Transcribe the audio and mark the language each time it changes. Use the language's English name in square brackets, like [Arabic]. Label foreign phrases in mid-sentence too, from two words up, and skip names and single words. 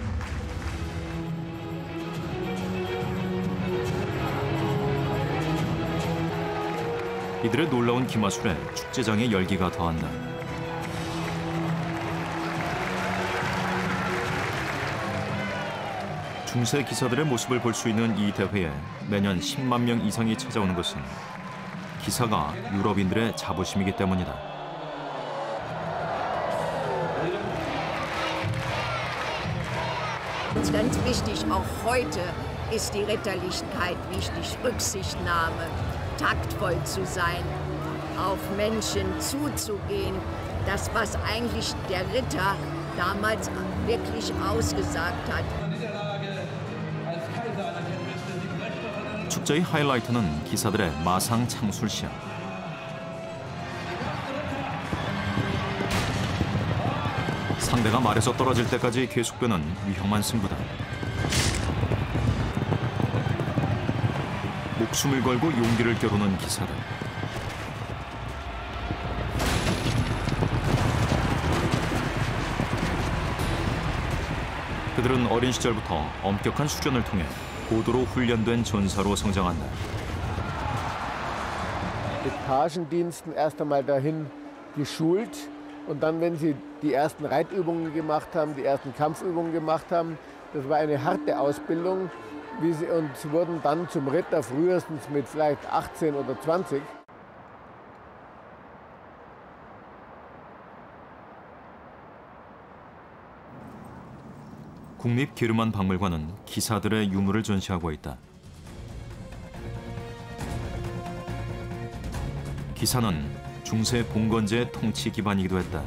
[Korean] 이들의 놀라운 기마술에 축제장의 열기가 더한다. 중세 기사들의 모습을 볼 수 있는 이 대회에 매년 10만 명 이상이 찾아오는 것은 기사가 유럽인들의 자부심이기 때문이다. [German] Ganz wichtig auch heute ist die Ritterlichkeit wichtig, Rücksichtnahme, taktvoll zu sein, auf Menschen zuzugehen, das was eigentlich der Ritter damals wirklich ausgesagt hat. [Korean] 축제의 하이라이트는 기사들의 마상 창술 시합. 상대가 말에서 떨어질 때까지 계속되는 위험한 승부다. 목숨을 걸고 용기를 겨루는 기사들. 그들은 어린 시절부터 엄격한 수련을 통해 고도로 훈련된 전사로 성장한다. [German] Mit Pagendiensten erst einmal dahin geschult und dann, wenn sie die ersten Reitübungen gemacht haben, die ersten Kampfübungen gemacht haben, das war eine harte Ausbildung, und sie wurden dann zum Ritter frühestens mit vielleicht 18 oder 20. [Korean] 국립 게르만 박물관은 기사들의 유물을 전시하고 있다. 기사는 중세 봉건제의 통치 기반이기도 했다.